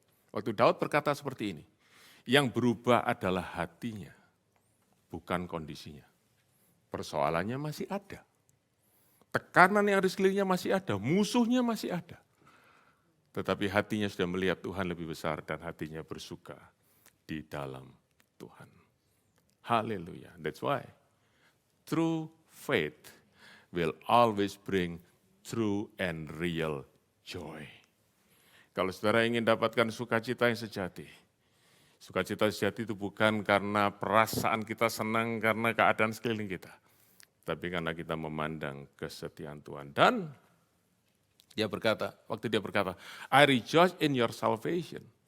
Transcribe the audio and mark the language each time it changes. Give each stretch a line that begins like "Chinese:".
Indonesian: Waktu Daud berkata seperti ini, yang berubah adalah hatinya, bukan kondisinya. Persoalannya masih ada. Tekanan yang ada di sekelilingnya masih ada, musuhnya masih ada. Tetapi hatinya sudah melihat Tuhan lebih besar dan hatinya bersuka di dalam Tuhan. Haleluya.
English: That's why true faith will always bring true and real joy.
Indonesian: Kalau saudara ingin dapatkan sukacita yang sejati, sukacita sejati itu bukan karena perasaan kita senang karena keadaan sekeliling kita, tapi karena kita memandang kesetiaan Tuhan. Dan waktu dia berkata,
English: I rejoice in your salvation.